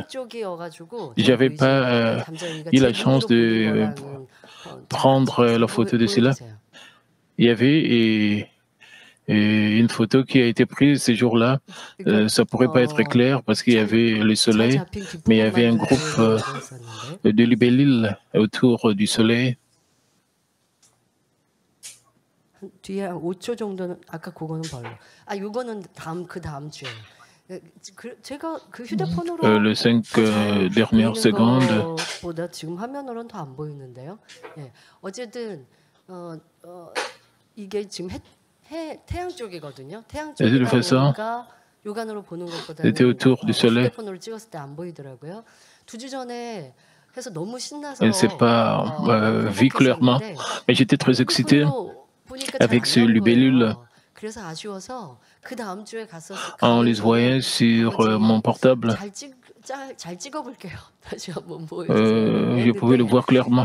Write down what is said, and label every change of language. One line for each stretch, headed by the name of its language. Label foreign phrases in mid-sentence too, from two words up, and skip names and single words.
French: Je n'avais pas eu la chance de prendre la photo de cela. Il y avait une photo qui a été prise ce jour-là. Ça ne pourrait pas être clair parce qu'il y avait le soleil, mais il y avait un groupe de libellules autour du soleil.
Korean: 뒤에 한 5초 정도는 아까 그거는 별로. 이거는 다음 주에. 제가 그 휴대폰으로
French: les 5 dernières secondes.
Korean: 보다 지금 화면으로는 더 안 보이는데요. 예. 어쨌든 이게 지금 태양 쪽이거든요. 태양 쪽이니까 육안으로 보는 것보다는 휴대폰으로 찍었을 때 안 보이더라고요. 2주 전에 해서 너무 신나서
French: C'est pas vu clairement, mais j'étais très excité avec ce libellule. En les voyant sur mon portable, je pouvais le voir clairement.